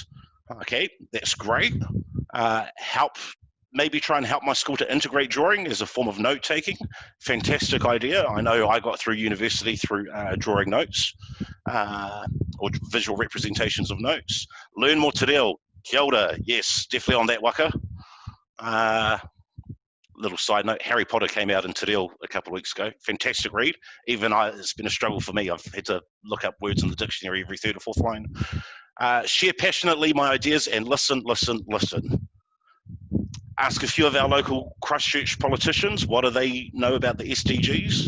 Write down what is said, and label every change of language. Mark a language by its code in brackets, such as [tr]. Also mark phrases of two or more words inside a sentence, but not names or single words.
[en] Okay, that's great. Maybe try and help my school to integrate drawing as a form of note-taking. Fantastic idea. I know I got through university through drawing notes or visual representations of notes. Learn more te reo. [mi] Kia ora. [en] Yes, definitely on that waka. Little side note, Harry Potter came out in te reo a couple of weeks ago. Fantastic read. Even it's been a struggle for me. I've had to look up words in the dictionary every third or fourth line. Share passionately my ideas and listen, listen, listen. Ask a few of our local Christchurch politicians, what do they know about the SDGs?